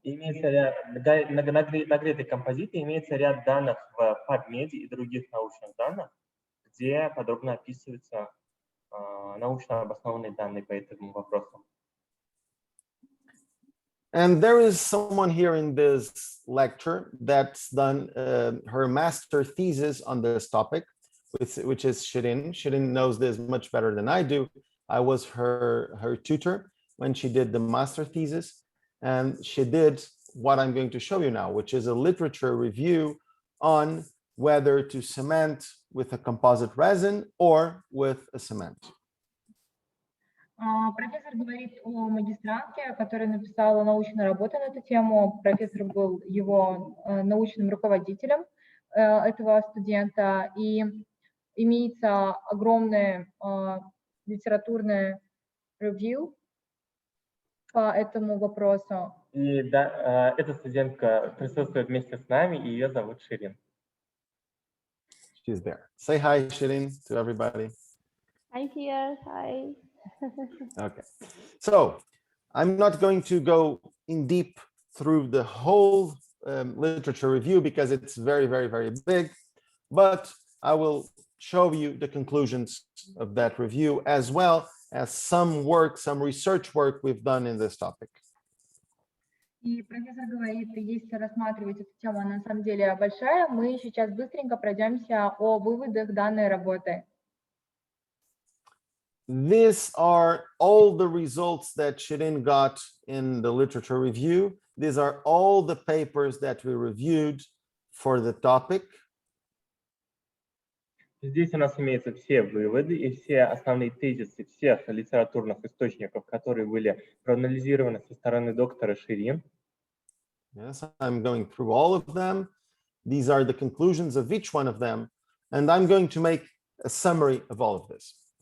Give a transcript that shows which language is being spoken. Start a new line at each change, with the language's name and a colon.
Russian: Имеется ряд нагретый композит, имеется ряд данных в PubMed и других научных данных, где подробно описываются научно обоснованные данные по этому вопросу.
English: And there is someone here in this lecture that's done her master thesis on this topic, which is Shirin. Shirin knows this much better than I do. I was her tutor when she did the master thesis, and she did what I'm going to show you now, which is a literature review on whether to cement with a composite resin or with a cement.
Russian: Профессор говорит о магистрантке, которая написала научную работу на эту тему. Профессор был его научным руководителем этого студента, и имеется огромное литературное ревью по этому вопросу. И да, эта студентка присутствует вместе с нами, и ее зовут Ширин.
English: She's there. Say hi, Shirin, to everybody. I'm here. Hi. Okay, so I'm not going to go in deep through the whole literature review because it's very, very, very big, but I will show you the conclusions of that review as well as some research work we've done in this topic.
Russian: И профессор говорит, если рассматривать эту тему, она на самом деле большая, мы сейчас быстренько пройдемся о выводах данной работы.
English: These are all the results that Shirin got in the literature review. These are all the papers that we reviewed for the topic.
Russian: Здесь у нас имеются все выводы и все основные тезисы всех литературных источников, которые были проанализированы со стороны доктора Ширин.
English: Yes, I'm going through all of them. These are the conclusions of each one of them, and I'm going to make a summary of all of this.